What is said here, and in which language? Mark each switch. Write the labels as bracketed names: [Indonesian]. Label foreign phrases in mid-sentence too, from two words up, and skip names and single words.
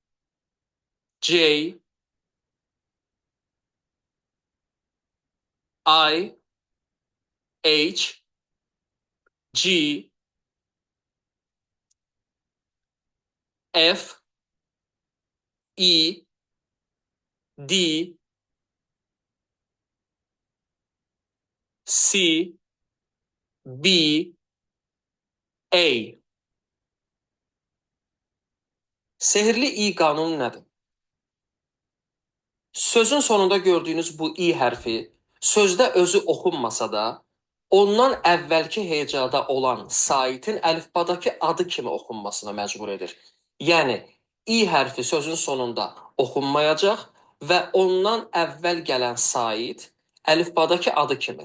[English] J, I, H, G, F, E, D, C, B, A. [Azerbaijani] Sehirli i qanunu nədir? Sözün sonunda gördüyünüz bu i hərfi sözdə özü oxunmasa da, ondan əvvəlki hecada olan saitin əlifbadakı adı kimi oxunmasına məcbur edir. Yəni, i hərfi sözün sonunda oxunmayacaq və ondan əvvəl gələn sait əlifbadakı adı kimi.